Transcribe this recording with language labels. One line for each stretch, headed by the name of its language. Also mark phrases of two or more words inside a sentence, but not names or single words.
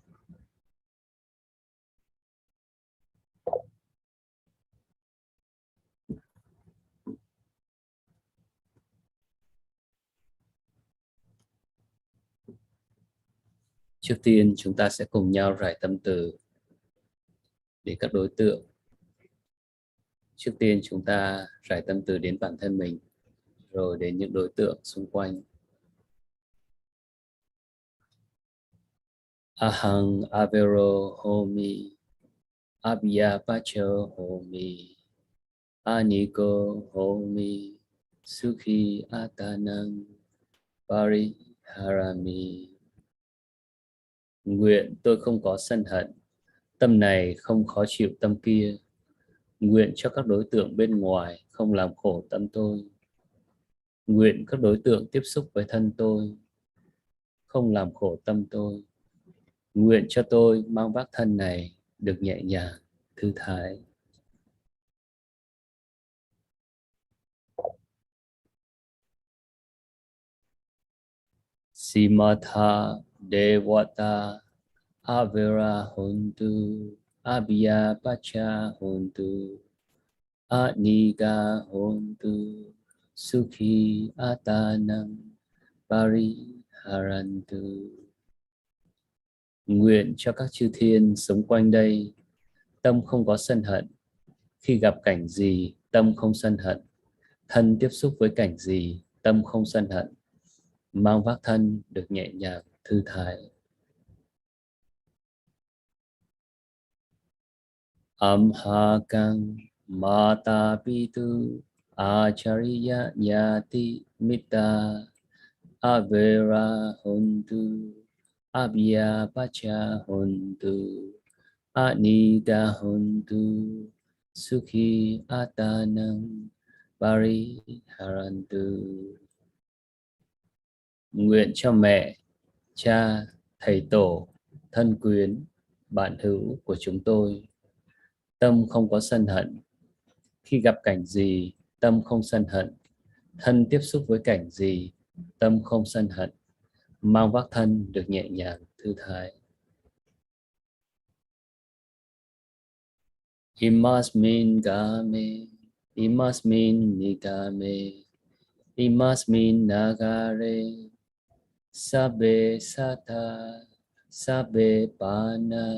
Vietnamese: Trước tiên chúng ta sẽ cùng nhau rải tâm từ đến các đối tượng. Trước tiên chúng ta rải tâm từ đến bản thân mình, rồi đến những đối tượng xung quanh.
Pali: Ahang avero homi, abhyapacho homi, aniko homi, sukhi atanang, pariharami.
Vietnamese: Nguyện tôi không có sân hận, tâm này không khó chịu tâm kia. Nguyện cho các đối tượng bên ngoài không làm khổ tâm tôi. Nguyện các đối tượng tiếp xúc với thân tôi không làm khổ tâm tôi. Nguyện cho tôi mang vác thân này được nhẹ nhàng, thư thái.
Pali: Simatha devata avera hontu, abhyapacha hontu, aniga hontu, sukhi atanam, pariharantu.
Vietnamese: Nguyện cho các chư thiên sống quanh đây, tâm không có sân hận. Khi gặp cảnh gì, tâm không sân hận. Thân tiếp xúc với cảnh gì, tâm không sân hận. Mang vác thân được nhẹ nhàng, thư thái.
Pali: Amhakang mata pitu acharya nyati mita avera hontu abhya pacha hontu anida hontu sukhi atanam pariharantu.
Vietnamese: Nguyện cho mẹ, cha, thầy tổ, thân quyến, bạn hữu của chúng tôi tâm không có sân hận. Khi gặp cảnh gì, tâm không sân hận. Thân tiếp xúc với cảnh gì, tâm không sân hận. Mang vác thân được nhẹ nhàng, thư thái.
Pali: Imasmin game, imasmin nigame, imasmin nagare, sabbe sata, sabbe pana,